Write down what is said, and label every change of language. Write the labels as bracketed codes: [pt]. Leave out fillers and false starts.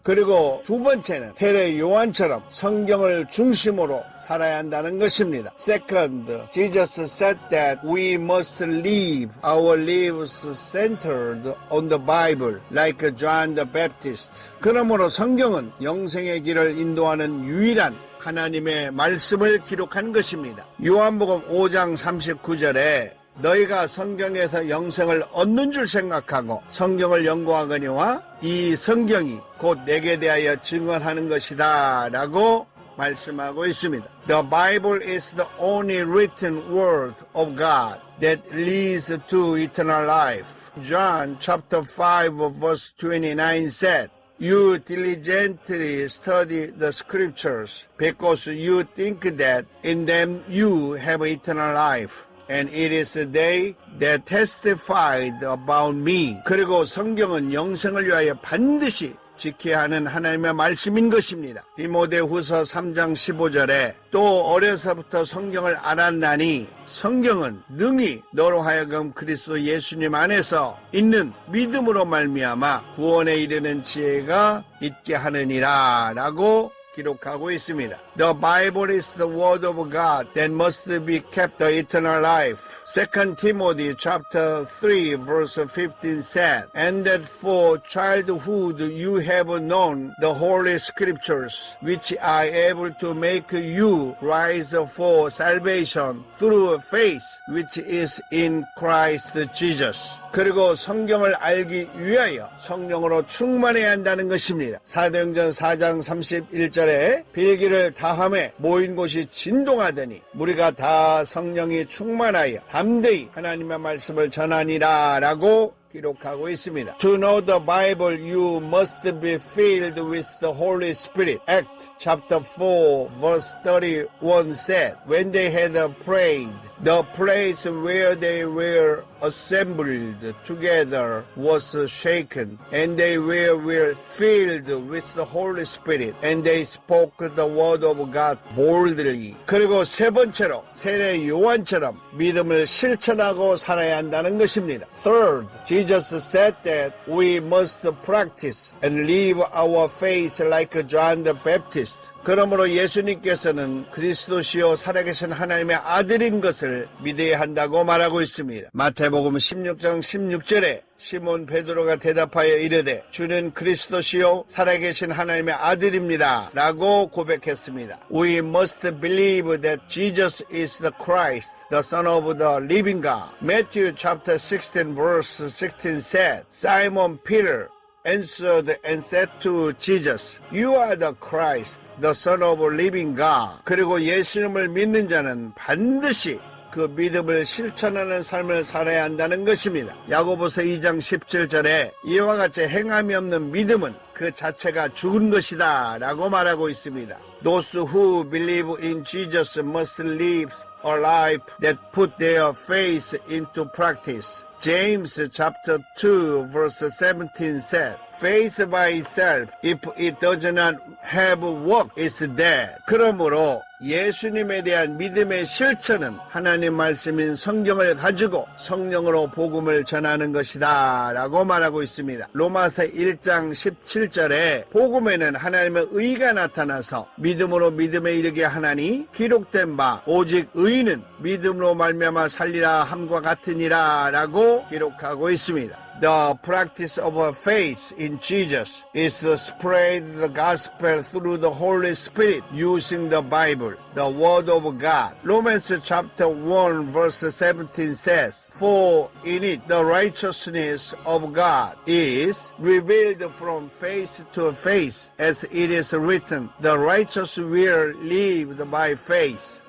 [ko] 그리고 두 번째는 세례 요한처럼 성경을 중심으로 살아야 한다는 것입니다. [en] Second, Jesus said that we must live our lives centered on the Bible like John the Baptist. [ko] 그러므로 성경은 영생의 길을 인도하는 유일한 하나님의 말씀을 기록한 것입니다. 요한복음 5장 39절에 너희가 성경에서 영생을 얻는 줄 생각하고 성경을 연구하거니와 이 성경이 곧 내게 대하여 증언하는 것이다 라고 말씀하고 있습니다. [en] The Bible is the only written word of God that leads to eternal life. John chapter 5 verse 29 said, You diligently study the scriptures because you think that in them you have eternal life. And it is they that testified about me. [ko] 그리고 성경은 영생을 위하여 반드시 지켜야 하는 하나님의 말씀인 것입니다. 디모데후서 3장 15절에 또 어려서부터 성경을 알았나니 성경은 능히 너로 하여금 그리스도 예수님 안에서 있는 믿음으로 말미암아 구원에 이르는 지혜가 있게 하느니라 라고 기록하고 있습니다. [en] The Bible is the word of God that must be kept the eternal life. 2 Timothy chapter 3 verse 15 said, And that for childhood you have known the holy scriptures, which are able to make you rise for salvation through faith, which is in Christ Jesus. [ko] 그리고 성경을 알기 위하여 성령으로 충만해야 한다는 것입니다. 사도행전 4장 31절에 빌기를 다함에 모인 곳이 진동하더니 무리가 다 성령이 충만하여 담대히 하나님의 말씀을 전하니라 라고 기록하고 있습니다. [en] To know the Bible, you must be filled with the Holy Spirit. Acts chapter 4 verse 31 said, When they had prayed, the place where they were assembled together was shaken, and they were filled with the Holy Spirit, and they spoke the word of God boldly. [ko] 그리고 세 번째로 세례 요한처럼 믿음을 실천하고 살아야 한다는 것입니다. [en] Third, Jesus said that we must practice and live our faith like John the Baptist. [ko] 그러므로 예수님께서는 그리스도시요 살아계신 하나님의 아들인 것을 믿어야 한다고 말하고 있습니다. 마태복음 16장 16절에 시몬 베드로가 대답하여 이르되 주는 그리스도시요 살아계신 하나님의 아들입니다 라고 고백했습니다. [en] We must believe that Jesus is the Christ, the Son of the living God. Matthew chapter 16 verse 16 said, Simon Peter answered and said to Jesus, You are the Christ, the Son of the living God. [ko] 그리고 예수님을 믿는 자는 반드시 그 믿음을 실천하는 삶을 살아야 한다는 것입니다. 야고보서 2장 17절에 이와 같이 행함이 없는 믿음은 그 자체가 죽은 것이다 라고 말하고 있습니다. [en] Those who believe in Jesus must live a life that put their faith into practice. James chapter 2 verse 17 said, Faith by itself, if it does not have work, is dead. [ko] 그러므로 예수님에 대한 믿음의 실천은 하나님 말씀인 성경을 가지고 성령으로 복음을 전하는 것이다 라고 말하고 있습니다. 로마서 1장 17절에 복음에는 하나님의 의가 나타나서 믿음으로 믿음에 이르게 하나니 기록된 바 오직 의인은 믿음으로 말미암아 살리라 함과 같으니라 라고 기록하고 있습니다. [en] The practice of faith in Jesus is to spread the gospel through the Holy Spirit using the Bible, the Word of God. Romans chapter 1 verse 17 says, For in it the righteousness of God is revealed from faith to faith, as it is written, The righteous will live by faith.